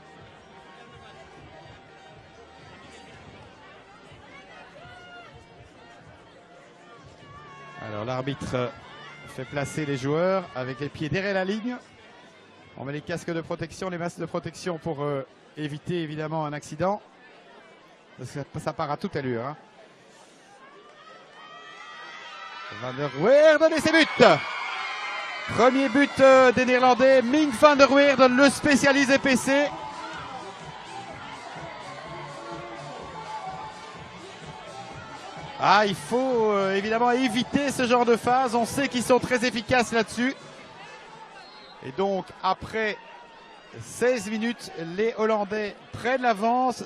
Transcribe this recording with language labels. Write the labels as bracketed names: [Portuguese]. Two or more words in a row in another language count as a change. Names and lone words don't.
[French] Alors l'arbitre fait placer les joueurs avec les pieds derrière la ligne. On met les casques de protection, les masques de protection pour éviter évidemment un accident. Parce que ça part à toute allure. Hein. Van der Weerden et ses buts. Premier but des Néerlandais. Mink van der Weerden, le spécialisé PC. Ah, il faut évidemment éviter ce genre de phase. On sait qu'ils sont très efficaces là-dessus. Et donc, après 16 minutes, les Hollandais prennent l'avance.